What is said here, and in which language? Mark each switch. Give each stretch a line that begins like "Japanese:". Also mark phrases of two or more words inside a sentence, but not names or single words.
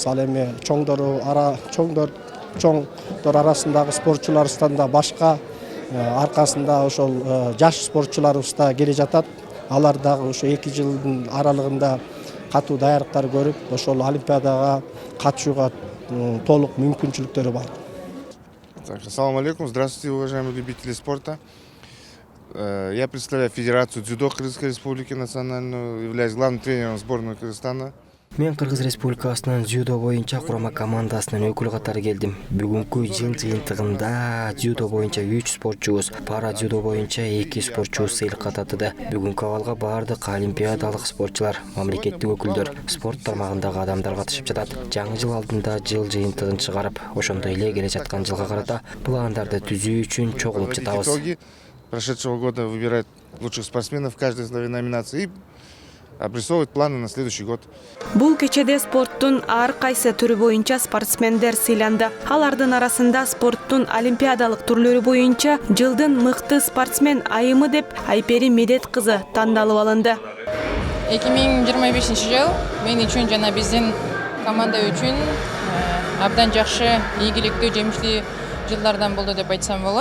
Kyrgyz: Ал эми чоңдор арасындагы спортчуларыбыздан да башка аркасында ошол жаш спортчуларыбыз да келе жатат. Алар дагы ошо 2 жылдын аралыгында катуу даярдыктар көрүп ошол олимпиадага катышууга толук мүмкүнчүлүктөрү бар.
Russian: Так,
Arabic: السلام عليكم,
Russian: здравствуйте, уважаемые любители спорта. Я представляю Федерацию дзюдо Кыргызской Республики национальную, являюсь главным тренером сборной Кыргызстана.
Kyrgyz: Мен Кыргыз Республикасынын дзюдо боюнча курама командасынын өкүлү катары келдим. Бүгүнкү жыл жыйынтыгында дзюдо боюнча 3 спортчубуз, пара дзюдо боюнча 2 спортчубуз сыйлыкка татыды. Бүгүнкү абалга бардык олимпиадалык спортчулар, мамлекеттик өкүлдөр, спорт тармагындагы адамдар катышып жатат. Жаңы жыл алдында жыл жыйынтыгын чыгарып, ошондой эле келе жаткан жылга карата пландарды түзүү үчүн чогулуп жатабыз.
Russian: Итоги прошедшего года выбирать лучших спортсменов в каждой своей номинации и обрисовывать планы на следующий год.
Kyrgyz: Бул кечеде спорттун ар кайсы түрү боюнча спортсмендер сыйланды. Алардын арасында спорттун олимпиадалык түрлөрү боюнча жылдын мыкты спортсмен айымы деп Айпери Медет кызы тандалып алынды. 2025 жыл мен үчүн жана биздин команда үчүн абдан жакшы, ийгиликтүү, жемиштүү жылдардан болду деп айтсам болот.